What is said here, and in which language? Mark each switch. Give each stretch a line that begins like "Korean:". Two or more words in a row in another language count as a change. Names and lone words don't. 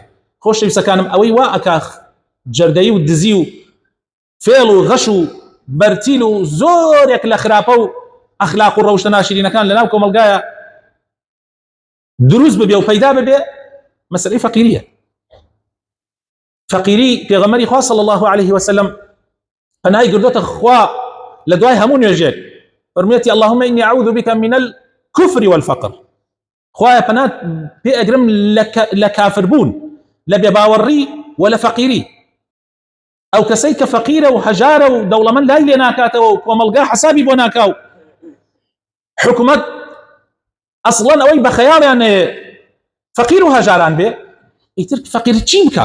Central Kurdish: خۆشەویستەکانم، ئەوەی وا ئەکا جەردەیی و دزی و فێڵ و غەش و بەرتیل و زۆرێک لە خراپە و ئەخلاق و ڕەوشتە ناشرینەکان لەناو کۆمەلگایە دروست ببێ و پەیدا ببێ، مەسەلەی فەقیریە. فەقیری پێغەمبەری خوا صلی الله عليه وسلم پەنای گردووەتە خوا لە دوای هەموو نوێژێک، فەرموویەتی:
Arabic: اللهم إني أعوذ بك من الكفر والفقر.
Central Kurdish: خوایە پەنات پێ ئەگرم لە کافربوون، لە بێباوەڕی و لە فەقیری. ئەو کەسەی کە فەقیرە و هەژارە و دەوڵەمەند لای لێ ناکاتەوە و کۆمەلگا حەسابی بۆ ناکاو، حکومەت ئەسڵەن ئەوەی بە خەیاڵیان فەقیر و هەژاران بێ، ئیتر فەقیر چی بکات؟